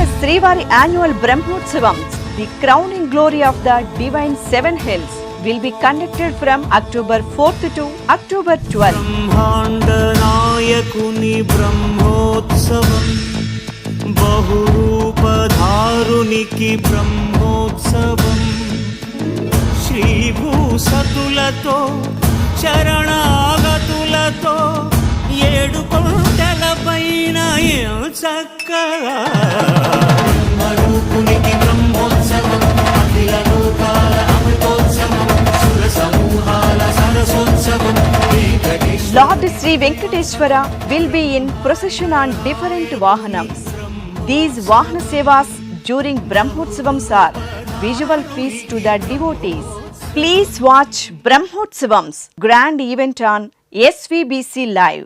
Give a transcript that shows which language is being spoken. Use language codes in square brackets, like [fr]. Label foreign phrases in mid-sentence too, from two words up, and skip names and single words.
[en] Srivari annual Brahmotsavams, the crowning glory of the divine seven hills, will be conducted from October 4th to October 12th. [te] బ్రహ్మాండనాయకుని బ్రహ్మోత్సవం బహురూపధారునికీ బ్రహ్మోత్సవం శ్రీభూసతులతో శరణాగతులతో ఏడు కొండల పైన చక్కగా బ్రహ్మరూపునికి బ్రహ్మోత్సవం అఖిల లోకాల అమృతోత్సవం సుర సమూహాల సరసోత్సవం. [en] Lord Sri Venkateshwara will be in procession on different Vahanams. These Vahana Sevas during Brahmotsavams are visual feast to the devotees. Please watch Brahmotsavams grand event on SVBC Live.